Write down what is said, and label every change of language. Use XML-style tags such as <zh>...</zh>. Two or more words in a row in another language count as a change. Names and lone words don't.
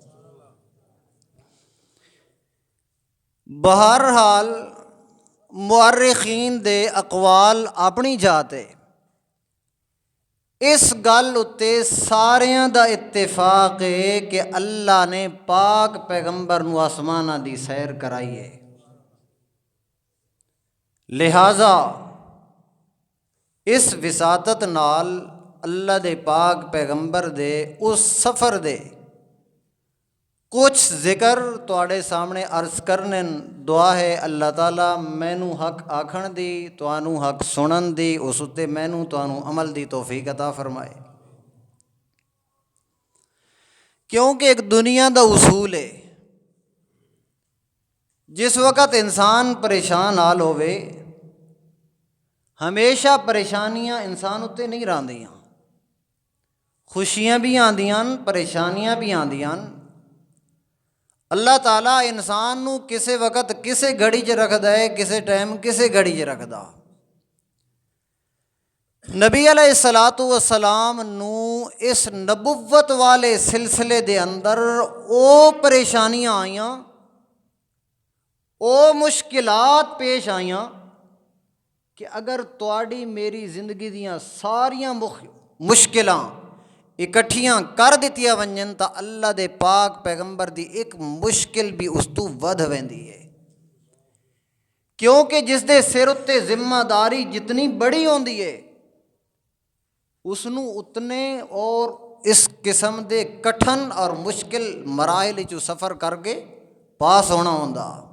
<pa>بہرحال مؤرخین دے اقوال اپنی جاتے، اس گل اتے ساریاں دا اتفاق ہے کہ اللہ نے پاک پیغمبر نو آسمانہ دی سیر کرائی ہے۔ لہٰذا اس وساطت نال اللہ دے پاک پیغمبر دے اس سفر دے کچھ ذکر تواڈے سامنے عرض کرنے۔ دعا ہے اللہ تعالیٰ مینوں حق آکھن دی، تانوں حق سنن دی، اس اتے مینوں تانوں عمل دی توفیق عطا فرمائے۔ کیونکہ ایک دنیا دا اصول ہے، جس وقت انسان پریشان حال ہوئے، ہمیشہ پریشانیاں انسان اتے نہیں راندیاں، خوشیاں بھی آندیاں، پریشانیاں بھی آندیاں۔ اللہ تعالیٰ انسان نو کسے وقت کسے گھڑی 'ਚ رکھدا ہے، کسے ٹائم کسے گھڑی 'ਚ رکھدا۔ نبی</pa> <ar>علیہ الصلوۃ والسلام</ar> <pa>نو اس نبوت والے سلسلے دے اندر او پریشانیاں آئیاں، او مشکلات پیش آئیاں کہ اگر تواڈی میری زندگی دیاں ساریاں مشکلاں اکٹھیاں کر دتیاں ونجن تا اللہ دے پاک پیغمبر دی ایک مشکل بھی اس تو ود ویندی ہے، کیونکہ جس دے سر اتے ذمہ داری جتنی بڑی ہوندی ہے اس نو اتنے اور اس قسم دے کٹھن اور مشکل مراحل چوں سفر کر کے پاس ہونا ہوندا۔</pa>